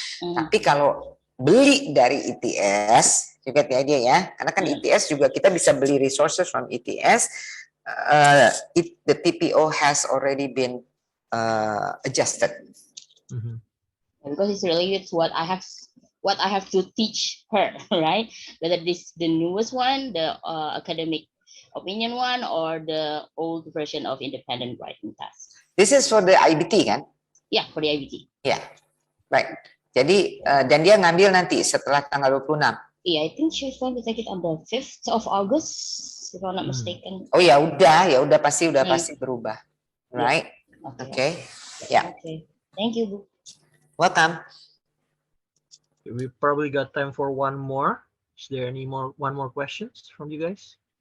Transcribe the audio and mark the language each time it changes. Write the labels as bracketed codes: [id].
[id] Tapi kalau beli dari ETS, juga [en] the idea [id] ya, karena kan ETS juga kita bisa beli [en] resources from ETS. The TPO has already been adjusted. Because it's related to what I have to teach her, right? Whether this the newest one, the academic opinion one, or the old version of independent writing task. This is for the IBT kan? Yeah, for the IBT. Yeah, right. [id] Jadi dan dia ngambil nanti setelah tanggal 26. [en] Yeah, I think she's going to take it on the 5th of August, if I'm not mistaken. [id] Oh ya udah pasti berubah, right? Okay. Yeah. [en] Okay. Thank you, Bu. Welcome. We probably got time for one more. Is there one more questions from you guys?